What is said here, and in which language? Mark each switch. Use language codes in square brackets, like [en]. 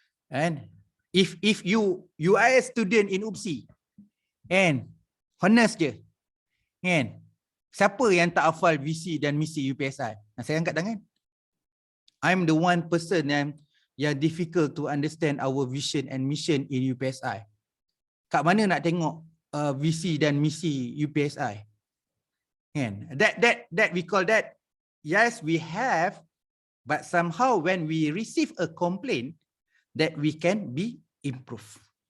[en] And if you are a student in UPSI, and honest [ms] je, kan? Siapa yang tak hafal visi dan misi UPSI? Saya angkat tangan. [en] I'm the one person [ms] yang [en] difficult to understand our vision and mission in UPSI. [ms] Kat mana nak tengok visi dan misi UPSI? Kan? [en] That we call that. Yes, we have, but somehow when we receive a complaint, that we can be improved.